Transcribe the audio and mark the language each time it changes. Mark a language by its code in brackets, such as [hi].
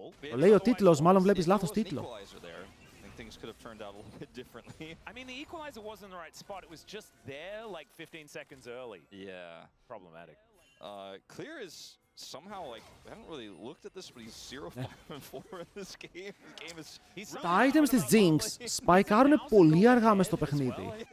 [el] Το λέει ο τίτλος, μάλλον βλέπεις λάθος τίτλο. [en] Things could have turned out a little bit differently. I mean, the equalizer was in the right spot. It was just there like 15 seconds early. Yeah. Problematic. Clear is somehow like, I haven't really looked at this, but he's 0-5-4 in this game. [el] Τα items της Jinx σπαϊκάρουν πολύ αργά μες στο παιχνίδι.